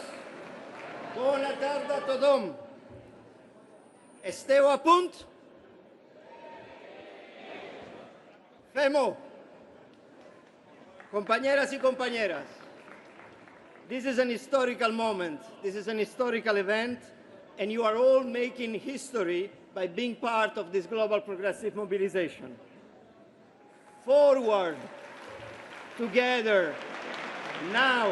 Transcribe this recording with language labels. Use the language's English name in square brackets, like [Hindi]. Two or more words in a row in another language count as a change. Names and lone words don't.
[Catalan] Bona tarda a tothom. Esteu a punt? Fem-ho. Companyeres i companyeres, [English] this is an historical moment. This is an historical event, and you are all making history by being part of this global progressive mobilization. Forward, together, now.